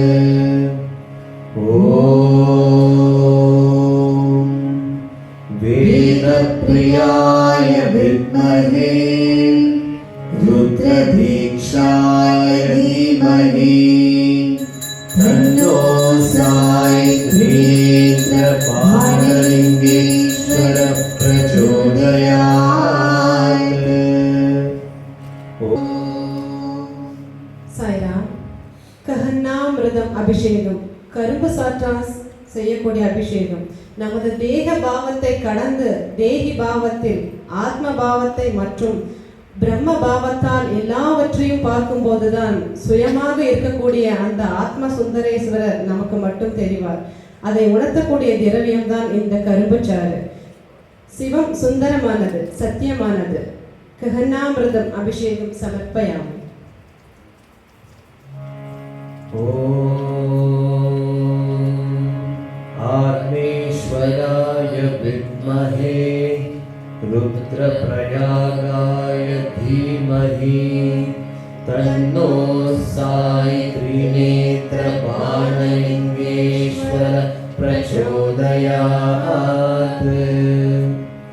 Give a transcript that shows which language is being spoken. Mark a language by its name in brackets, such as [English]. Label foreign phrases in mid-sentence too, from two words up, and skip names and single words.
[Sanskrit] ॐ वेदप्रियाय विद्महे रुद्रदीक्षाय धीमहि तन्नो साई त्रिनेत्रबाणलिङ्गेश्वर प्रचोदयात्। [Tamil] சாய்ராம். கஹன்னாமிர்தம் அபிஷேகம் கரும்பு சாற்றால் செய்யக்கூடிய அபிஷேகம். நமது தேக பாவத்தை கடந்து தேகி பாவத்தில் ஆத்ம பாவத்தை மற்றும் பிரம்ம பாவத்தால் எல்லாவற்றையும் பார்க்கும் போதுதான் சுயமாக இருக்கக்கூடிய அந்த ஆத்ம சுந்தரேஸ்வரர் நமக்கு மட்டும் தெரிவார். அதை உணர்த்தக்கூடிய திரவியம் தான் இந்த கரும்பு சாறு. சிவம் சுந்தரமானது, சத்தியமானது. [Sanskrit] गहन्नामृतं अभिषेकं समर्पयामि. आत्मेश्वराय विद्महे रुद्रप्रयागाय धीमहि तन्नो साई त्रिनेत्रबाणलिङ्गेश्वर प्रचोदयात्।